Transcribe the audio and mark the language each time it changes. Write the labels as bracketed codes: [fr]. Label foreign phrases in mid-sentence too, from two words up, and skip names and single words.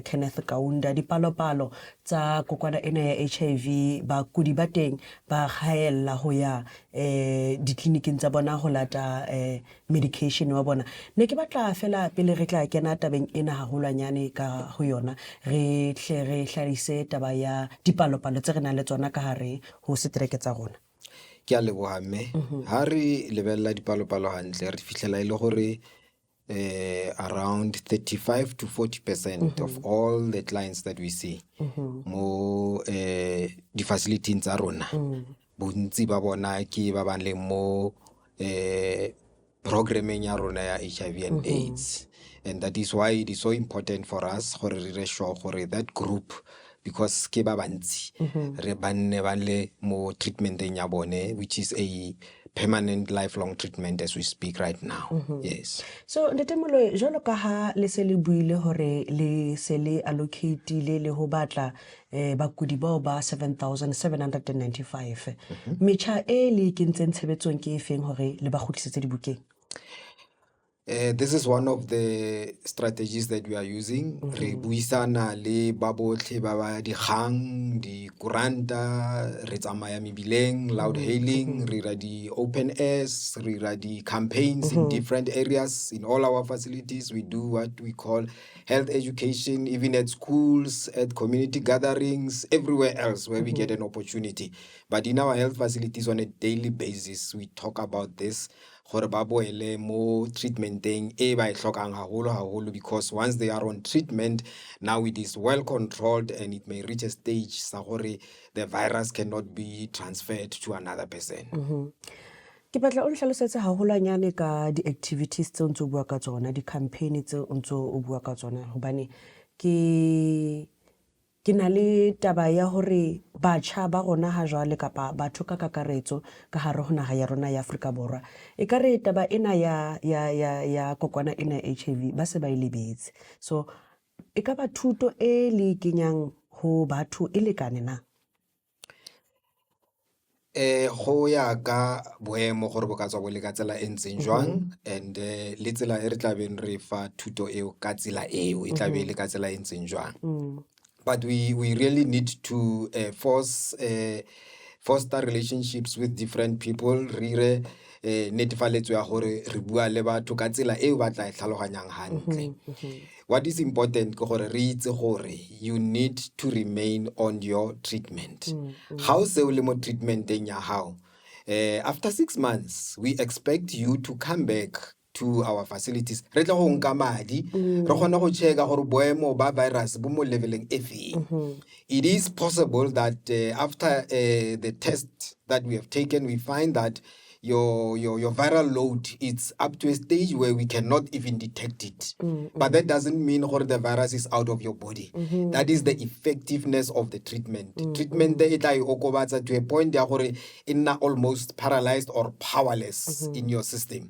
[st] Kenneth Kaunda dipalopalo tsa kokwana ena ya HIV ba kudi ba teng ba khaella ho ya ditleliniking tsa bona ho lata medication wa bona. Ne ke batla fela pele re tla kena tabeng ena haholwanyane ka ho yona re hle re hlalise taba ya dipalopalo tse re nang le tsona ka hare ho setereke tsa rona. Ke a leboha mme ha re lebella dipalopalo hantle re fihlela ile gore [en] around 35 to 40% of all the clients that we see [tn] mo di facilities tsa rona bontsi ba bona ke ba bang le mo programming ya rona ya HIV and AIDS, [en] and that is why it is so important for us [tn] gore re re sure gore [en] that group, [tn] because ke ba bantsi re banne ba le mo treatmenteng ya bone, [en] which is a permanent lifelong treatment as we speak right now. Yes. [st] So ntetemolo jolo ka ha le se le buile hore le se le allocate le ho batla bakudi bao ba 7,795 metjha e le kentseng tshebetsong ke efeng hore le ba khutlisetse dibukeng? [en] This is one of the strategies that we are using. [tn] Re buisana le ba botlhe ba ba dikgang, di kuranta, re tsamaya mebileng, [en] loud hailing, [tn] re ra di [en] open airs, [tn] re ra di [en] campaigns in different areas. In all our facilities, we do what we call health education, even at schools, at community gatherings, everywhere else where we get an opportunity. But in our health facilities on a daily basis, we talk about this. [tn] Gore ba boele mo treatmenteng e ba e hlokang haholo, [en] because once they are on treatment, now it is well controlled and it may reach a stage [tn] sa gore [en] the virus cannot be transferred to another person. [st] Ke batla o nhlalosetse haholwanyane ka di-activities tse o ntse o bua ka tsona, di-campaign tse o ntse o bua ka tsona, hobane ke na le taba ya hore batjha ba rona ha jwale kapa batho ka kakaretso ka hare ho naha ya rona ya Afrika Borwa e ka re taba ena ya kokwana ena HIV ba se ba ilebetse. So e ka ba thuto e le kenyang ho batho e lekane na? [tn] Go ya ka boemo gore bo ka tswa bo le ka tsela e ntseng jwang, and le tsela e re tla beng re fa thuto eo ka tsela eo e tla be le ka tsela e ntseng jwang. [en] But we really need to foster relationships with different people. [tn] Re netefaletso ya gore re bua le batho ka tsela eo ba tla e tlhaloganyang hantle. [en] What is important [tn] ke gore re itse gore [en] you need to remain on your treatment. [tn] How se o le mo treatmenteng ya hao, [en] after 6 months we expect you to come back to our facilities. [tn] Re tla go nka madi re gona go checka gore boemo ba virus bo mo leveleng e feng. [en] It is possible that after the test that we have taken, we find that your viral load is up to a stage where we cannot even detect it. But that doesn't mean the virus is out of your body. That is the effectiveness of the treatment. Treatment it okobatsa to a point where it's almost paralyzed or powerless in your system.